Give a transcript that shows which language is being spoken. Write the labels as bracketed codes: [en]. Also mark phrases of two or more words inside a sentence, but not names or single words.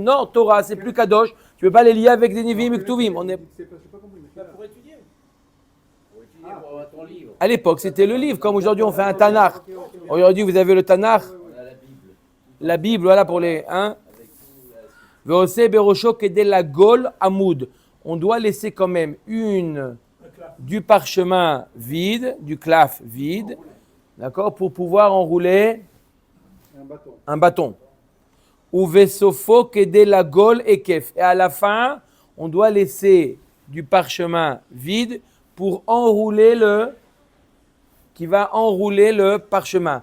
[fr] Non, Torah, c'est plus kadosh. Tu ne peux pas les lier avec des Nevim et Ktuvim. On est... Pour étudier. Pour étudier, pour avoir ton livre. À l'époque, c'était le livre. Comme aujourd'hui, on fait un Tanakh. Aujourd'hui, vous avez le Tanakh. On a la Bible. La Bible, voilà pour les... Hein? Avec tout. [he] ועושה בראשו כדי לגול עמוד. [fr] On doit laisser quand même du parchemin vide, du claf vide, d'accord, pour pouvoir enrouler un bâton. [he] ובסופו כדי לגול היקף. [fr] Et à la fin, on doit laisser du parchemin vide pour enrouler qui va enrouler le parchemin.